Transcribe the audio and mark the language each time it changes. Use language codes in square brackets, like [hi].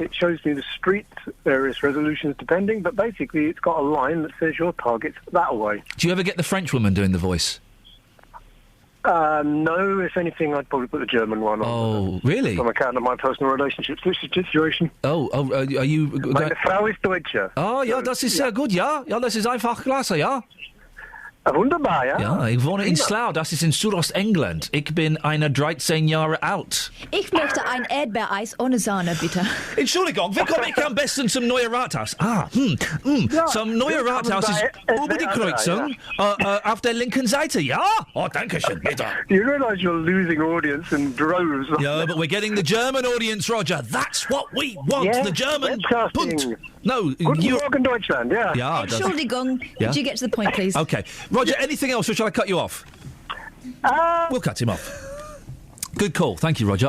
[en] It shows me the streets, various resolutions depending, but basically it's got a line that says your target's that way. Do you ever get the French woman doing the voice? No, if anything, I'd probably put the German one on. Oh, really? On account of my personal relationship situation. Are you... [de] Meine Frau ist Deutsche. Oh, ja, das ist sehr gut, ja. Ja, das ist einfach klasse, ja. Wunderbar, ja. Ja, ich wohne in Slough, das ist in Südostengland. Ich bin 13 Jahre alt. Ich möchte ein Erdbeereis ohne Sahne, bitte. Entschuldigung, wie komme ich am besten zum neuen Rathaus? Ja, zum neuen Rathaus ist über die Kreuzung, auf der linken Seite, ja? Oh, danke schön, bitte. [en] You realise you're losing audience in droves. Yeah, but we're getting the German audience, Roger. That's what we want, yes, the German... Punt. No, [de] Guten Morgen, Deutschland, yeah. [en] Yeah, [de] Entschuldigung, [en] Yeah? would you get to the point, please? OK. Roger, anything else, or shall I cut you off? We'll cut him off. Good call. Thank you, Roger.